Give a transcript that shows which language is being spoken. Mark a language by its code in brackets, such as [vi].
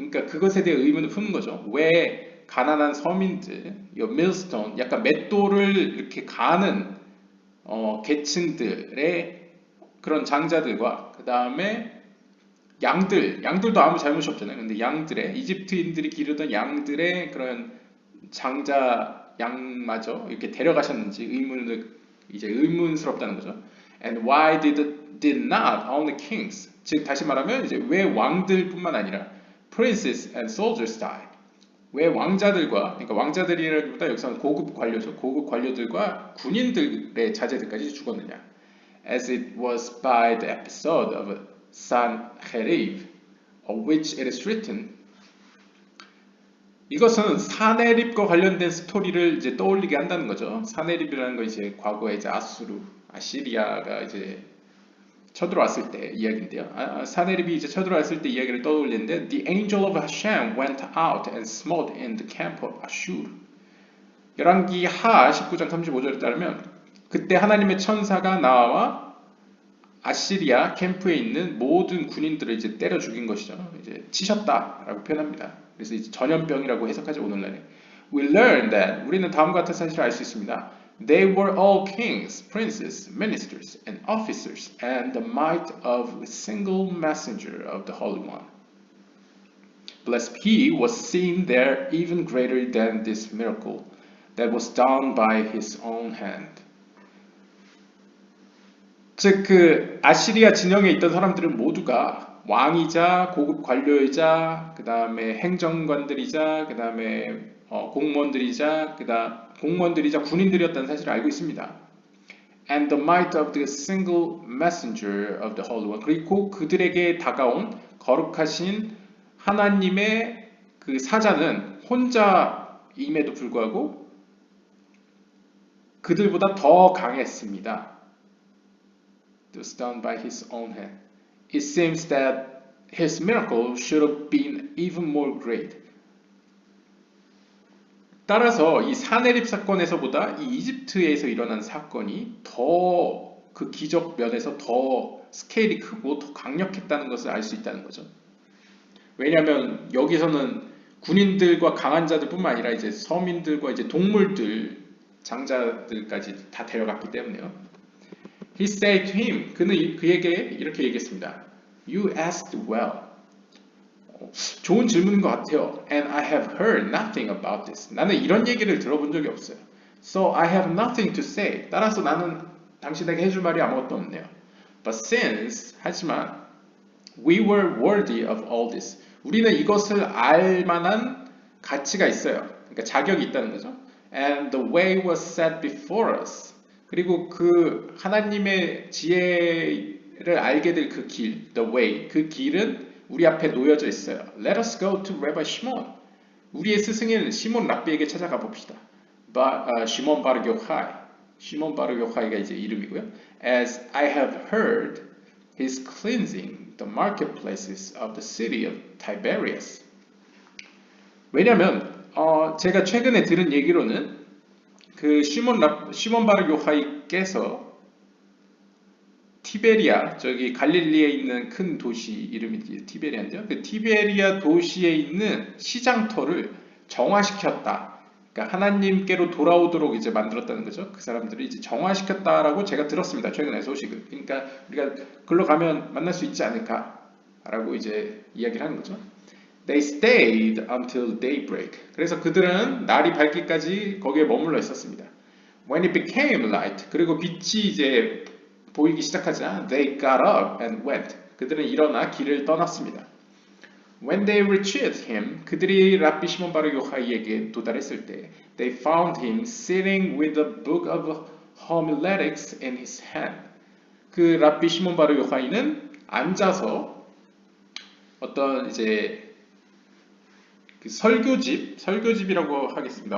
[ko] 그러니까 그것에 대해 의문을 푸는 거죠. 왜 가난한 서민들, 이 밀스톤, 약간 맷돌을 이렇게 가는 계층들의 그런 장자들과 그 다음에 양들도 아무 잘못이 없잖아요. 근데 양들의 이집트인들이 기르던 양들의 그런 장자 양마저 이렇게 데려가셨는지 의문스럽다는 거죠. [en] And why did not only kings? [ko] 즉 다시 말하면 이제 왜 왕들뿐만 아니라 [en] princes and soldiers died? [ko] 왜 왕자들과 그러니까 왕자들이라기보다 여기서는 고급 관료죠. 고급 관료들과 군인들의 자제들까지 죽었느냐? [en] As it was by the episode of Sanherib, of which it is written. [ko] 이것은 사네립과 관련된 스토리를 이제 떠올리게 한다는 거죠. 사네립이라는 건 이제 과거에 이제 아시리아가 이제 쳐들어왔을 때 이야기인데요. 사네립이 이제 쳐들어왔을 때 이야기를 떠올리는데 [en] The angel of Hashem went out and smote in the camp of Ashur. [ko] 열왕기 하 19장 35절에 따르면 그때 하나님의 천사가 나와 아시리아 캠프에 있는 모든 군인들을 이제 때려 죽인 것이죠. 이제 치셨다라고 표현합니다. 그래서 이제 전염병이라고 해석하죠 오늘날에. [en] We learn that [ko] 우리는 다음과 같은 사실을 알 수 있습니다. [en] They were all kings, princes, ministers, and officers, and the might of a single messenger of the Holy One. Blessed he was seen there even greater than this miracle that was done by his own hand. [ko] 즉 그 아시리아 진영에 있던 사람들은 모두가 왕이자 고급 관료이자 그 다음에 행정관들이자 그 다음에 공무원들이자 군인들이었다는 사실을 알고 있습니다. [en] And the might of the single messenger of the Holy One. [ko] 그리고 그들에게 다가온 거룩하신 하나님의 그 사자는 혼자임에도 불구하고 그들보다 더 강했습니다. [en] Was done by his own hand. It seems that his miracle should have been even more great. [ko] 따라서 이 사네립 사건에서보다 이 이집트에서 일어난 사건이 더 그 기적 면에서 더 스케일이 크고 더 강력했다는 것을 알 수 있다는 거죠. 왜냐하면 여기서는 군인들과 강한 자들뿐만 아니라 이제 서민들과 이제 동물들, 장자들까지 다 데려갔기 때문에요. [en] He said to him, [ko] 그는 그에게 이렇게 얘기했습니다. [en] You asked well. [ko] 좋은 질문인 것 같아요. [en] And I have heard nothing about this. [ko] 나는 이런 얘기를 들어본 적이 없어요. [en] So I have nothing to say. [ko] 따라서 나는 당신에게 해줄 말이 아무것도 없네요. [en] But since, [ko] 하지만 [en] we were worthy of all this. [ko] 우리는 이것을 알 만한 가치가 있어요. 그러니까 자격이 있다는 거죠. [en] And the way was set before us. [ko] 그리고 그 하나님의 지혜를 알게 될 그 길, the way, 그 길은 우리 앞에 놓여져 있어요. [en] Let us go to Rabbi Shimon. [ko] 우리의 스승인 시몬 랍비에게 찾아가 봅시다. 시몬 바르 요하이. 시몬 바르 요하이가 이제 이름이고요. [en] As I have heard, he's cleansing the marketplaces of the city of Tiberias. [ko] 왜냐하면 제가 최근에 들은 얘기로는 그 시몬 바르 요하이께서 티베리아, 저기 갈릴리에 있는 큰 도시 이름이 티베리아인데요. 그 티베리아 도시에 있는 시장터를 정화시켰다. 그러니까 하나님께로 돌아오도록 이제 만들었다는 거죠. 그 사람들을 이제 정화시켰다라고 제가 들었습니다. 최근에 소식을. 그러니까 우리가 글로 가면 만날 수 있지 않을까라고 이제 이야기를 하는 거죠. [en] They stayed until daybreak. [ko] 그래서 그들은 날이 밝기까지 거기에 머물러 있었습니다. [en] When it became light, [ko] 그리고 빛이 이제 보이기 시작하자, [en] they got up and went. [ko] 그들은 일어나 길을 떠났습니다. [en] When they reached him, [ko] 그들이 랍비 시몬 바르 요하이에게 도달했을 때, [en] they found him sitting with a book of homiletics in his hand. [ko] 그 랍비 시몬 바르 요하이는 앉아서 어떤 이제 그 설교집이라고 하겠습니다.